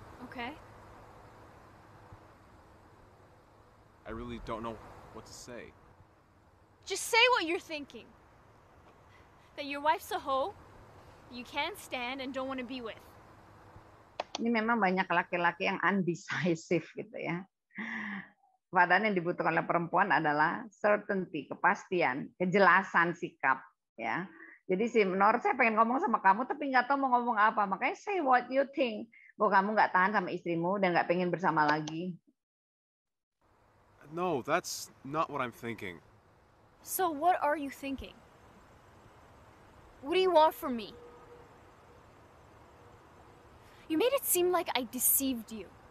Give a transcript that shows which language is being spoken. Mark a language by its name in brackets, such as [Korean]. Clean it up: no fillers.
[English] Okay. I really don't know what to say. Just say what you're thinking. That your wife's a hoe, you can't stand and don't want to be with. [Indonesian] Ini memang banyak laki-laki yang undecisive gitu ya. Padahal yang dibutuhkan oleh perempuan adalah certainty, kepastian, kejelasan sikap ya. Jadi si Nor, saya pengen ngomong sama kamu tapi nggak tahu mau ngomong apa. Makanya [English] say what you think. [Indonesian] Bahwa kamu nggak tahan sama istrimu dan nggak pengen bersama lagi. [English] No, that's not what I'm thinking. So what are you thinking? What do you want from me? You made it seem like I deceived you.